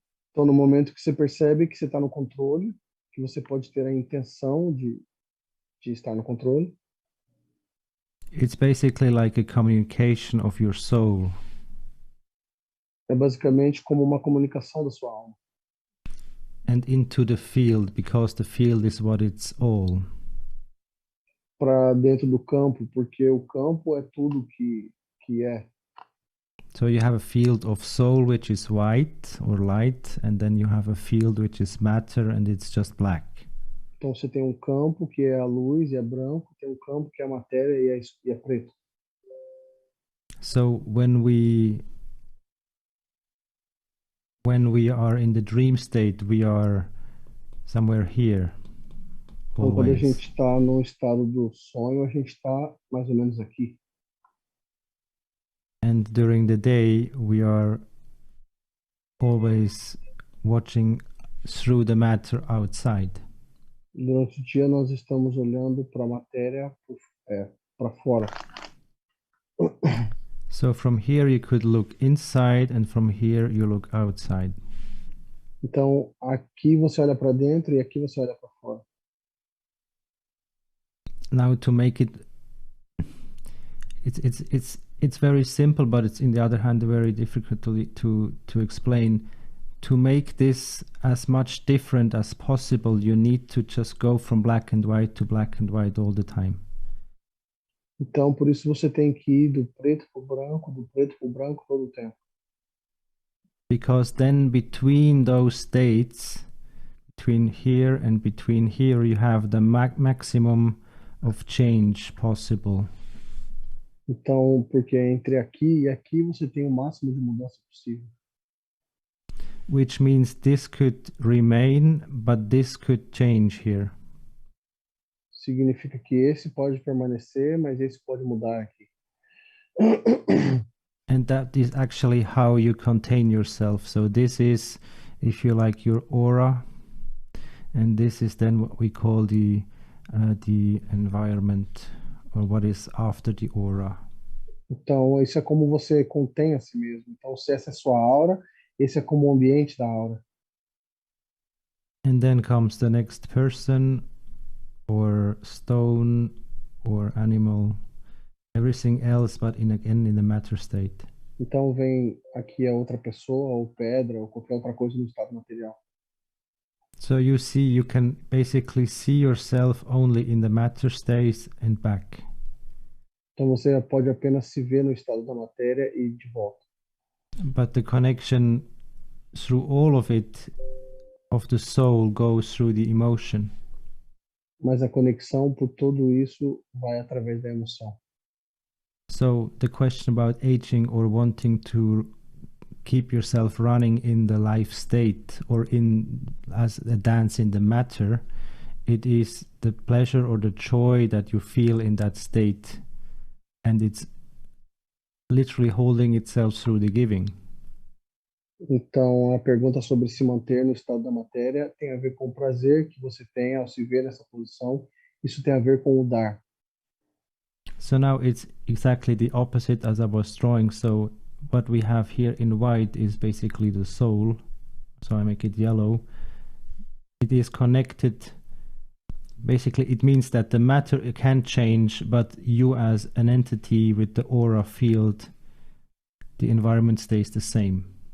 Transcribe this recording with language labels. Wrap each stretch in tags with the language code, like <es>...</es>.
<pt>Então, no momento que você percebe que você está no controle, que você pode ter a intenção de estar no controle.</pt> <en>It's basically like a communication of your soul.</en> <pt>É basicamente como uma comunicação da sua alma.</pt> <en>And into the field, because the field is what it's all.</en> <pt>Para dentro do campo, porque o campo é tudo que é.</pt> <en>So you have a field of soul which is white or light, and then you have a field which is matter and it's just black.</en> <pt>Então você tem campo que é a luz e é branco, tem campo que é a matéria e é preto.</pt> <en>So when we are in the dream state, we are somewhere here.</en> <pt>Então, quando a gente está no estado do sonho, a gente está mais ou menos aqui.</pt> <en>And during the day, we are always watching through the matter outside.</en> <pt>Durante o dia, nós estamos olhando para a matéria para fora.</pt> <en>So from here you could look inside, and from here you look outside.</en> <pt>Então, aqui você olha para dentro e aqui você olha para fora.</pt> <en>Now to make it, it's very simple, but it's in the other hand very difficult to explain. To make this as much different as possible, you need to just go from black and white to black and white all the time.</en> <pt>Então, por isso você tem que ir do preto para o branco todo o tempo.</pt> <en>Because then between those states, between here and between here, you have the maximum of change possible.</en> <pt>Então, porque entre aqui e aqui você tem o máximo de mudança possível.</pt> <en>Which means this could remain, but this could change here.</en> <pt>Significa que esse pode permanecer, mas esse pode mudar aqui.</pt> <en>And that is actually how you contain yourself. So this is, if you like, your aura, and this is then what we call the environment, or what is after the aura.</en> <pt>Então, isso é como você contém a si mesmo. Então, se essa é a sua aura, esse é como o ambiente da aura.</pt> <en>And then comes the next person, or stone, or animal, everything else, but again in the matter state.</en> <pt>Então vem aqui a outra pessoa, ou pedra, ou qualquer outra coisa no estado material.</pt> <en>So you see, you can basically see yourself only in the matter state and back.</en> <pt>Então você pode apenas se ver no estado da matéria e de volta.</pt> <en>But the connection through all of it, of the soul, goes through the emotion.</en> <pt>Mas a conexão por tudo isso vai através da emoção.</pt> <en>So the question about aging or wanting to keep yourself running in the life state or as a dance in the matter, it is the pleasure or the joy that you feel in that state and it's literally holding itself through the giving.</en> <pt>Então, a pergunta sobre se manter no estado da matéria tem a ver com o prazer que você tem ao se ver nessa posição. Isso tem a ver com o dar.</pt> <en>So now it's exactly the opposite as I was drawing. So what we have here in white is basically the soul. So I make it yellow. It is connected. Basically, it means that the matter can change, but you as an entity with the aura field, the environment stays the same.</en>